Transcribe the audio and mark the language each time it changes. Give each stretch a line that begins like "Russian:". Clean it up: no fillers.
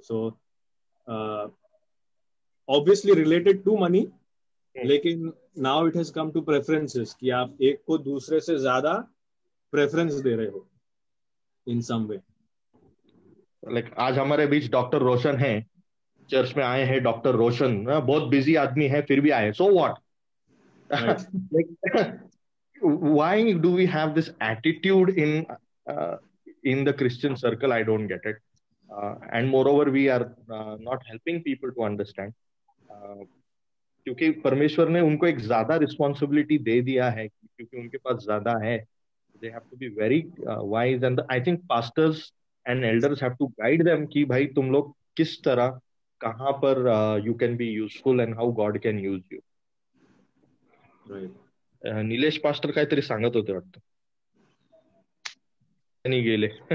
English: so obviously related to money, लेकिन now it has come to preferences
Hindi: कि आप एक को दूसरे से ज्यादा प्रेफरेंस दे रहे हो
English: In some way.
Hindi: लाइक आज हमारे बीच डॉक्टर रोशन है, चर्च में आए हैं डॉक्टर रोशन, बहुत बिजी आदमी है फिर भी आए.
English: So what? Why do we have this attitude in the Christian circle? I don't get it. And moreover, we are not helping people to understand.
Hindi: क्योंकि परमेश्वर ने उनको एक ज्यादा रिस्पॉन्सिबिलिटी दे दिया है, क्योंकि उनके पास ज्यादा है.
English: They have to be very wise, and I think pastors and elders have to guide them
Hindi: कि भाई तुम लोग किस तरह, कहाँ पर
English: you can be useful and how God can use you. Right.
Marathi: Nilesh pastor काहीतरी सांगत होते वाटतं, त्यांनी गेले.